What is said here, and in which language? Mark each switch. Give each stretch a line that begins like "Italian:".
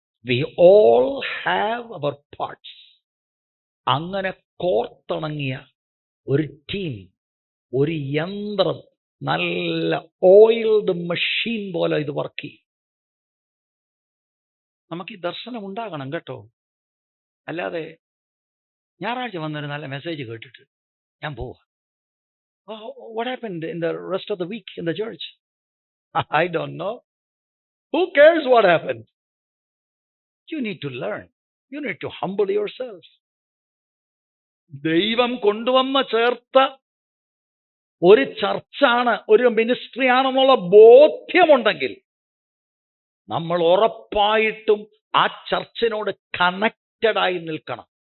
English: We all have our parts.
Malayalam: അങ്ങനെ കോർത്തിണങ്ങിയ ഒരു team, ഒരു യന്ത്രം, നല്ല ഓയിൽഡ് മെഷീൻ പോലെ ഇത് വർക്ക് ചെയ്യും. നമുക്ക് ഈ ദർശനം ഉണ്ടാകണം കേട്ടോ. അല്ലാതെ ഞായറാഴ്ച വന്നൊരു നല്ല മെസ്സേജ് കേട്ടിട്ട് ഞാൻ പോവാ.
English: What happened in the rest of the week in the church? I don't know. Who cares what happened? You need to learn. You need to humble yourself.
Malayalam: ദൈവം കൊണ്ടുവന്ന് ചേർത്ത ഒരു ചർച്ചാണ്, ഒരു മിനിസ്ട്രി ആണെന്നുള്ള ബോധ്യമുണ്ടെങ്കിൽ നമ്മൾ ഉറപ്പായിട്ടും ആ ചർച്ചിനോട് കണക്റ്റഡ് ആയി നിൽക്കണം.